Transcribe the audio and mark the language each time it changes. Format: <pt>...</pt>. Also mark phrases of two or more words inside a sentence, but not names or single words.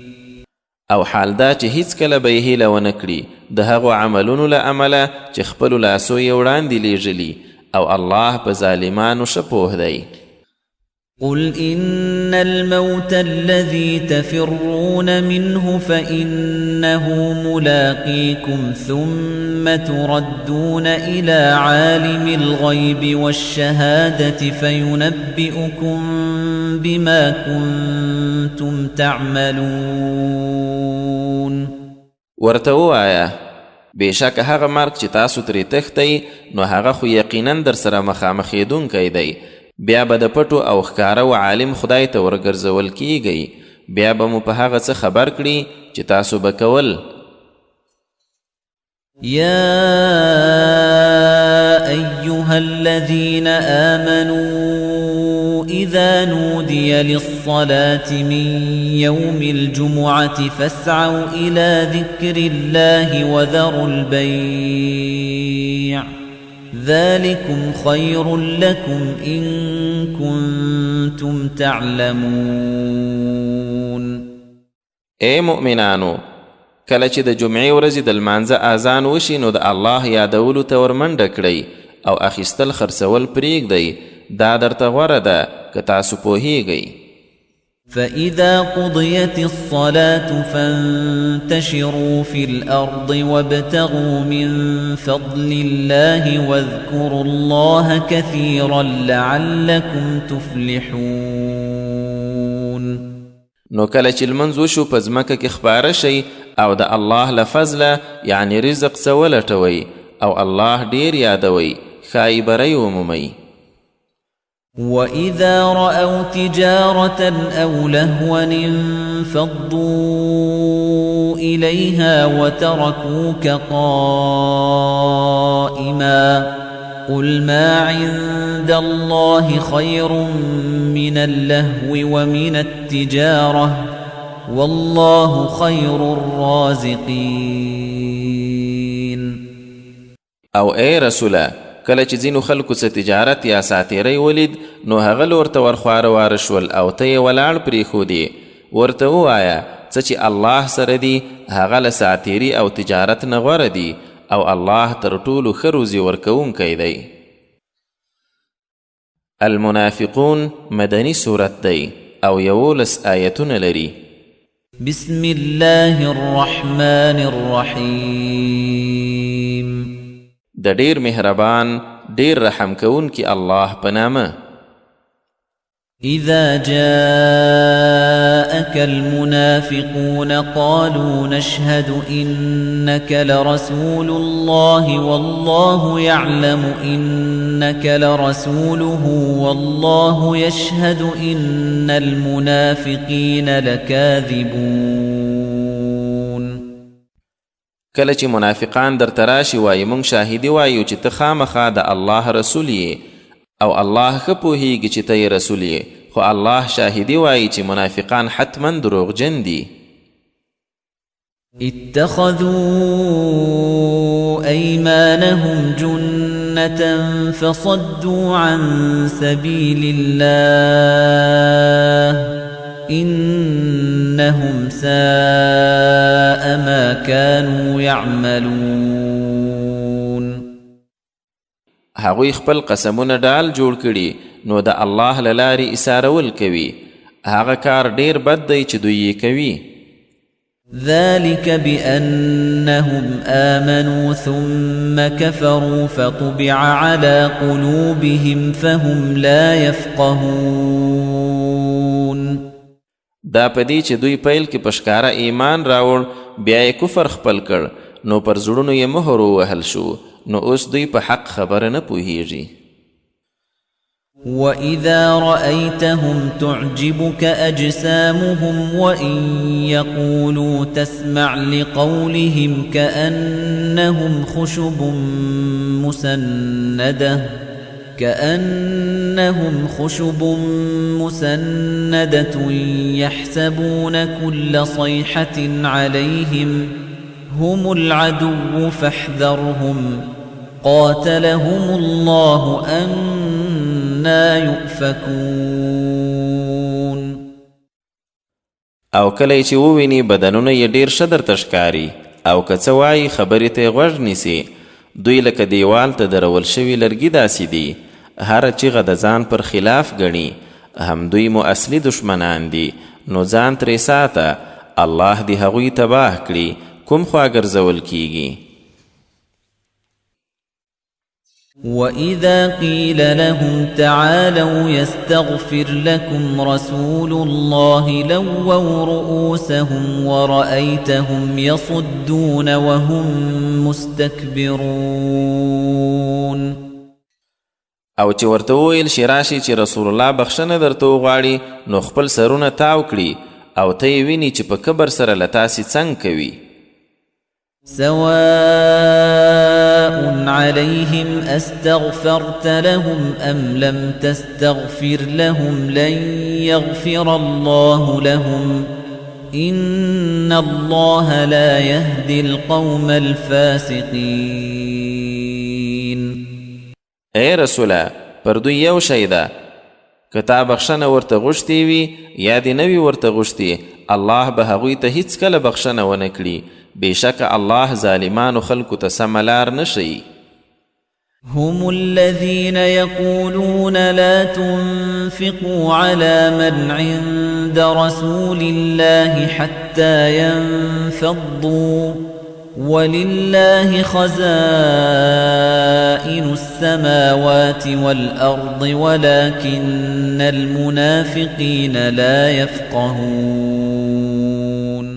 <ps>او حال دا چې هیڅ کله به یې هیله ونه کړي د هغو عملونو له امله چې خپلو لاسو یې وړاندې لیږلي او الله په ظالمانو ښه پوه دی</ps> <ar>قل إن الموت الذي تفرون منه فإنه ملاقيكم ثم تردون إلى عالم الغيب والشهادة فينبئكم بما كنتم تعملون</ar> <ps>ورته ووایه بېشکه هغه مرګ چې تاسو ترې تښتئ نو هغه خو یقینا در سره مخامخېدونکی دی بیا به د پټو او ښکاره و عالم خدای ته ورګرځول کیږئ بیا به مو په هغه څه خبر کړي چې تاسو به کول</ps> <ar>يا أيها الذين آمنوا إذا نودي للصلاة من يوم الجمعة فاسعوا إلى ذكر الله وذروا البيع ذلكم خير لكم إن كنتم تعلمون</ar> <ps>اے مؤمنانو کله چې د جمعې ورځې د لمانځه اذان وشي نو د الله یادولو ته ورمنډه کړئ او اخیستل خرڅول پرېږدئ دا درته غوره ده که تاسو پوهیږئ</ps> <ar>فإذا قضيت الصلاة فانتشروا في الأرض وابتغوا من فضل الله واذكروا الله كثيرا لعلكم تفلحون</ar> <ps>نو کله چې لمنځ وشو په ځمکه کې خپاره شئ او د الله له فضله یعنی رزق څه ولټوئ او الله ډیر یادوئ ښایي بری ومومئ</ps> <ar>وَإِذَا رَأَوْا تِجَارَةً أَوْ لَهْوًا انفَضُّوا إِلَيْهَا وَتَرَكُوكَ قَائِمًا قُلْ مَا عِندَ اللَّهِ خَيْرٌ مِّنَ اللَّهْوِ وَمِنَ التِّجَارَةِ وَاللَّهُ خَيْرُ الرَّازِقِينَ</ar> <ps>او اے رسوله کله چې ځینو خلکو څه تجارت یا ساتیری ولید نو هغه لور ته ورخواره واره شول او ته یې ولاړ پرېښودې ورته ووایه څه چې الله سره دي هغه له ساتیري او تجارت نه غوره دي او الله تر ټولو ښه روزي ورکوونکی دی المنافقون مدني سورت دی او 11 آیتونه لري</ps> <ar>بسم الله الرحمن الرحیم</ar> <ps>د ډیر مهربان ډیر رحم کوونکی الله په نامه</ps> <ar>اذا جاءك المنافقون قالوا نشهد انك لرسول الله والله يعلم انك لرسوله والله يشهد ان المنافقين لكاذبون</ar> <ps>کله چې منافقان در تراشي وایي مونږ شاهدي وایو چې ته خامخا د الله رسول یې او الله ښه پوهیږي چې ته یې رسول یې خو الله شاهدي وایي چې منافقان حتما دروغجن دي</ps> <ar>اتخذوا ايمانهم جنة فصدوا عن سبيل الله إنهم ساء ما كانوا يعملون</ar> <ps>هغوی خپل قسمونه ډال جوړ کړي نو د الله له لارې ایسارول کوي هغه کار ډیر بد دی چې دوی یې کوي</ps> <ar>ذلك بأنهم آمنوا ثم كفروا فطبع على قلوبهم فهم لا يفقهون</ar> <ps>دا پدې چې دوی پیل کې پشکاره ایمان راوړ بیا یې کفر خپل کړ نو پر زړونو یې مهر ووهل شو نو اوس دوی په حق خبره نه پوهیږي</ps> <ar>وَإِذَا رَأَيْتَهُمْ تُعْجِبُكَ أَجْسَامُهُمْ وَإِنْ يَقُولُوا تَسْمَعْ لِقَوْلِهِمْ كَأَنَّهُمْ خُشُبٌ مُّسَنَّدَةٌ يَحْسَبُونَ كُلَّ صَيْحَةٍ عَلَيْهِمْ هُمُ الْعَدُوُّ فَاحْذَرْهُمْ قَاتَلَهُمُ اللَّهُ أَنَّى يُؤْفَكُونَ.</ar> <ps>او کله چې وویني بدنونه یې ډیر ښه درته ښکاري او که څه وایي خبرې ته یې غوږ نیسي، دوی لکه دیوال ته درول شوي لرګي داسې دي، هره چیغه د ځان پر خلاف ګڼي، هم دوی مو اصلي دشمنان دي، نو ځان ترې ساته، الله دې هغوی تباه کړي کوم خوا ګرځول کیږي.</ps> <ar>وَإِذَا قِيلَ لَهُمْ تَعَالَوْا يَسْتَغْفِرْ لَكُمْ رَسُولُ اللَّهِ لَوَّوْا رُؤُوسَهُمْ وَرَأَيْتَهُمْ يَصُدُّونَ وَهُمْ مُسْتَكْبِرُونَ.</ar> <ps>او چې ورته وویل شي راشي چې رسول الله بخښنه درته وغواړي، نو خپل سرونه تاو کړي او ته یې ویني چې په کبر سره له تاسې څنګ کوي.</ps> <ar>سواء عليهم أستغفرت لهم أم لم تستغفر لهم لن يغفر الله لهم إن الله لا يهدي القوم الفاسقين.</ar> <ps>اے رسوله، پر دوی یو شی ده، که تا بخښنه ورته غوښتې وي یا دې نه وي ورته غوښتې، الله به هغوی ته هیڅکله بخښنه ونه کړي. بېشکه الله ظالمانو خلکو ته سمه لار نه ښیي.</ps> <ar>هم الذين يقولون لا تنفقوا على من عند رسول الله حتى ينفضوا ولله خزائن السماوات والأرض ولكن المنافقين لا يفقهون.</ar>